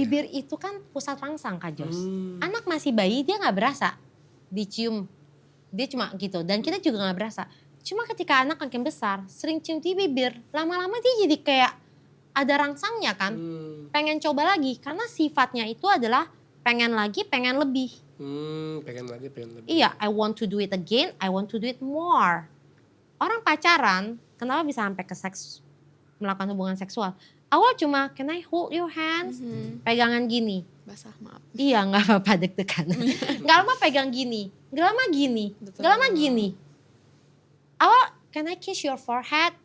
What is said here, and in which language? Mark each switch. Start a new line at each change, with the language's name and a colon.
Indonesian: Bibir itu kan pusat rangsang Kak Jos. Anak masih bayi dia gak berasa dicium. Dia cuma gitu dan kita juga gak berasa. Cuma ketika anak makin besar sering cium di bibir. Lama-lama dia jadi kayak ada rangsangnya kan. Pengen coba lagi karena sifatnya itu adalah pengen lagi, pengen lebih. Pengen lagi, pengen lebih. Iya,
English: I want to do it again, I want to do it more.
Indonesian: Orang pacaran kenapa bisa sampai ke seks, melakukan hubungan seksual? Awal cuma
English: can I hold your hands?
Indonesian: Pegangan gini. Basah maaf. Iya gak apa-apa deg-degan. Gak lama pegang gini. Gak lama gini. Betul. Gak lama gini. Awal
English: can I kiss your forehead?